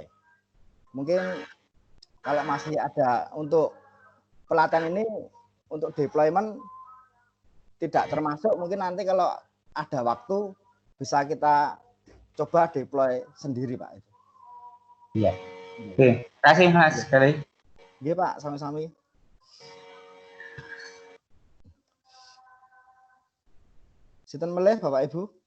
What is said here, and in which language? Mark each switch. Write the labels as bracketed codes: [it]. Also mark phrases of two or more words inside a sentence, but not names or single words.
[id] Mungkin kalau masih ada untuk pelatihan ini untuk deployment tidak termasuk, mungkin nanti kalau ada waktu bisa kita coba deploy sendiri, Pak. Iya. Oke, kasih Mas sekali. Iya, [ban] Pak, sami-sami. Sinten melih Bapak Ibu?